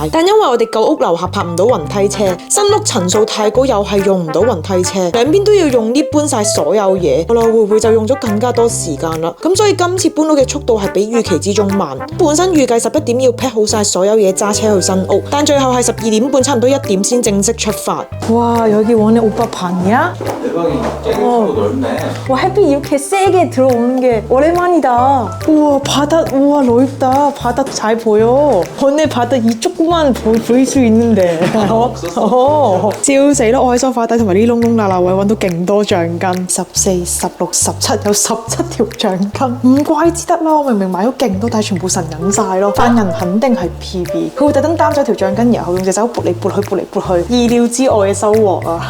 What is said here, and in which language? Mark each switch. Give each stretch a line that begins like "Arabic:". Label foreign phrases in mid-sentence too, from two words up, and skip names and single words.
Cantonese: 但因為我哋舊屋樓下泊唔到雲梯車，新屋層數太高又係用唔到雲梯車，兩邊都要用呢搬晒所有嘢，來來回回就用咗更加多時間啦。咁所以今次搬屋嘅速度係比預期之中慢。本身預計11點要 pack 好晒所有嘢揸車去新屋，但最後係12點半差唔多1點先正式出發。哇，
Korean: 여기원래오빠방이야 아니야? 대박이 깨끗하고 넓네. 와 햇빛 이렇게 세게 들어오는 게 오랜만이다. 우와 바다 우와 넓다. 바다 잘 보여. 오늘 바다 이 조그만 보일 수 있는데.
Cantonese: 笑死啦！我喺梳化底同埋啲窿窿罅罅位揾到勁多橡筋，14、16、17有17條橡筋，唔怪之得啦！我明明買咗勁多，但係全部神隱晒咯。犯人肯定係 PB， 佢會特登擔咗條橡筋，然後用隻手撥嚟撥去，撥嚟撥去，意料之外嘅收穫啊！